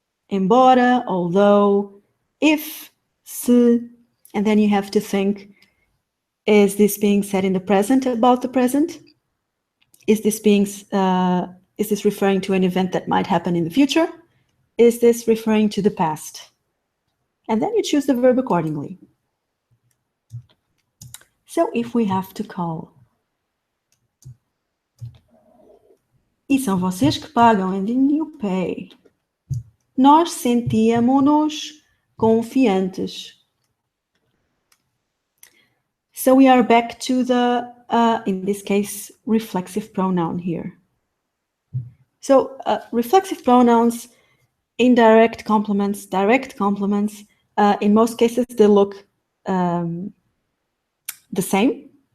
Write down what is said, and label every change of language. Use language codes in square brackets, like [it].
[en] Embora, although, if, se, and then you have to think, is this being said in the present about the present? Is this referring to an event that might happen in the future? Is this referring to the past? And then you choose the verb accordingly. So if we have to call, [pt] e são vocês que pagam, [en] and then you pay. [pt] Nós sentíamos-nos confiantes. [en] So we are back to the, in this case, reflexive pronoun here. So reflexive pronouns, indirect complements, direct complements, in most cases they look the same.